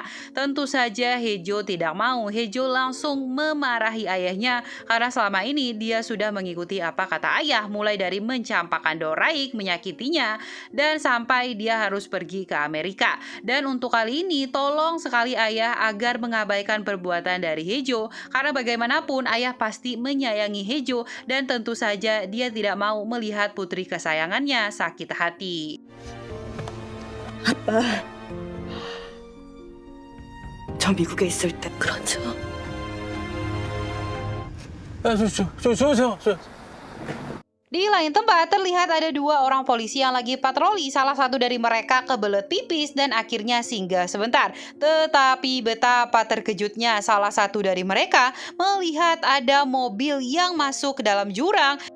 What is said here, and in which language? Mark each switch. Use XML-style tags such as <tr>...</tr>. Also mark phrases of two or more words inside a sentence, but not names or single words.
<id>Tentu saja Haejo tidak mau. Haejo langsung memarahi ayahnya karena selama ini dia sudah mengikuti apa kata ayah, mulai dari mencampakkan Doraik, menyakitinya, dan sampai dia harus pergi ke Amerika. Dan untuk kali ini, tolong sekali ayah agar mengabaikan perbuatan dari Haejo karena bagaimanapun ayah pasti menyayangi Haejo dan tentu saja dia tidak mau melihat putri kesayangannya sakit hati.</id> <ko>아빠, 저 미국에 있을 때 그렇죠.</ko> <id>Di lain tempat terlihat ada dua orang polisi yang lagi patroli. Salah satu dari mereka kebelet pipis dan akhirnya singgah sebentar. Tetapi betapa terkejutnya salah satu dari mereka melihat ada mobil yang masuk ke dalam jurang.</id>